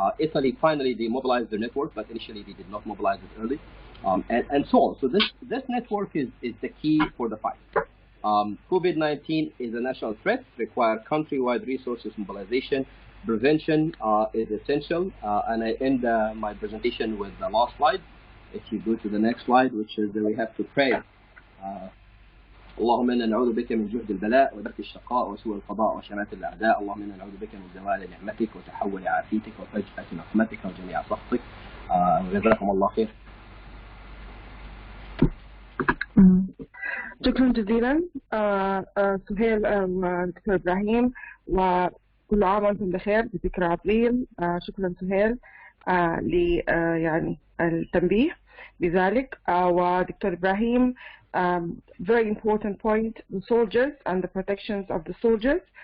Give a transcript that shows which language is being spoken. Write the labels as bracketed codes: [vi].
[en] Italy, finally, they mobilized their network, but initially they did not mobilize it early, and so on. So this network is the key for the fight. COVID-19 is a national threat, require countrywide resources mobilization. Prevention is essential, and I end my presentation with the last slide. if you go to the next slide, which is that we have to pray. [ar] اللهم إنا نعوذ بك من جهد البلاء ودرك الشقاء وسوء القضاء وشماتة الأعداء. اللهم إنا نعوذ بك من زوال نعمتك وتحول عافيتك وفجأة نقمتك وجميع سخطك. جزاكم الله خير. شكرا جزيلا سهيل دكتور إبراهيم، وكل عام وأنتم بخير بذكرى أبريل. شكرا سهيل يعني التنبيه بذلك. [en] ودكتور إبراهيم, very important point, the soldiers and the protections of the soldiers.